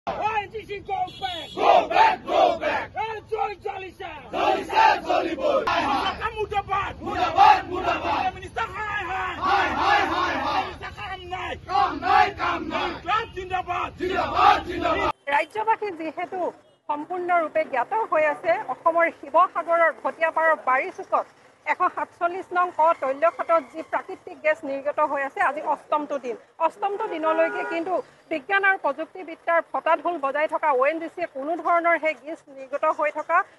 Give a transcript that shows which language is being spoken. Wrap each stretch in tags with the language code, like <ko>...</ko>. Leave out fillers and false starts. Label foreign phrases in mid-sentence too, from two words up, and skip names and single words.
<en>IGC, go back! Go back! Go back! Joy Jalisa!</en> <hi>Jalisa, Jollywood! मुर्दाबाद! मुर्दाबाद! मुर्दाबाद!</hi> <en>Minister, hi, hi! Hi, hi, hi, hi! Minister, come night! Come night, come night! Club</en> <hi>ज़िंदाबाद! ज़िंदाबाद! ज़िंदाबाद!</hi> <as>ৰাজ্যবাসী যেহেতু সম্পূৰ্ণৰূপে জ্ঞাত হৈ আছে অসমৰ শিৱসাগৰৰ ঘটিয়াপাৰৰ বাৰীচুকত 147 নং ক তৈলখাটত যি প্ৰাকৃতিক গেছ নিৰ্গত হৈ আছে আজি অষ্টমটো দিনলৈকে কিন্তু বিজ্ঞান আৰু প্ৰযুক্তিবিদ্যাৰ ফটাঢোল বজাই থকা ONGCয়ে কোনো ধৰণৰ সেই গেছ নিৰ্গত হৈ থকা</as>